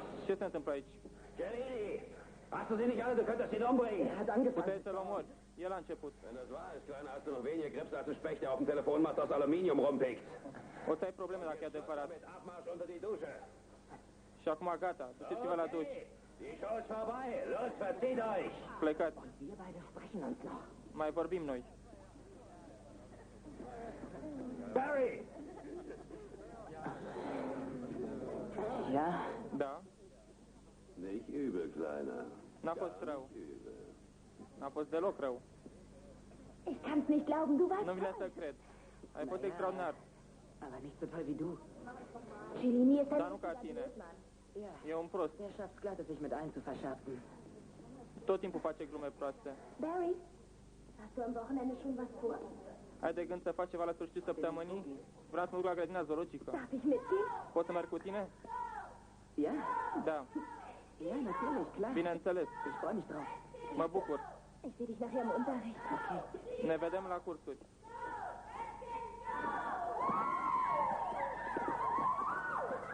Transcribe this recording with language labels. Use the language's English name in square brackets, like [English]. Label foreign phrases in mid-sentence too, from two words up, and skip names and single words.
[Romanian] Ce se întâmplă aici? [German] Cellini! Hast du sie nicht alle? Du könntest ihn umbringen. Er hat angefangen. [Romanian] Puteai să-l omori. El a început. [German] Wenn das wahr ist, Kleiner, hast du noch weniger Grips als ein Specht, der auf dem Telefonmast aus Aluminium rumpickt. [Romanian] O să ai probleme dacă e adevărat. [German] Mit Abmarsch unter die Dusche. [Romanian] Și acum gata. Duceți-vă la duș. [German] Die Show ist vorbei. Los, verzieht euch. [Romanian] Plecați. [German] Wir beide sprechen uns noch. [Romanian] Mai vorbim noi. [German] Barry! Ja? [Romanian] Da? [German] Nicht übel, Kleiner. [Romanian] N-a fost rău. N-a fost deloc rău. [German] Ich kann's nicht glauben, du warst [Romanian] Nu vine să cred. Ai fost extraordinar. [German] Aber nicht so toll wie du. Cellini ist [Romanian] Dar [German] ein [Romanian] nu ca tine. [German] Ja. [Romanian] E un prost. [German] Der schafft glatt, es sich mit allen zu verscherzen. [Romanian] Tot timpul face glume proaste. [German] Barry, hast du am Wochenende schon was vor? [Romanian] Ai de gând să faci ceva la sfârșitul săptămânii? Vreau să mă duc la grădina zoologică. [German] Darf ich mitgehen? [Romanian] Pot să merg cu tine? [German] Ja? [Romanian] Da. [German] Ja, natürlich, klar. [Romanian] Bineînțeles. [German] Ich freue mich drauf. [Romanian] Mă bucur. [German] Ich sehe dich nachher im Unterricht. [Romanian] Ne vedem la cursuri.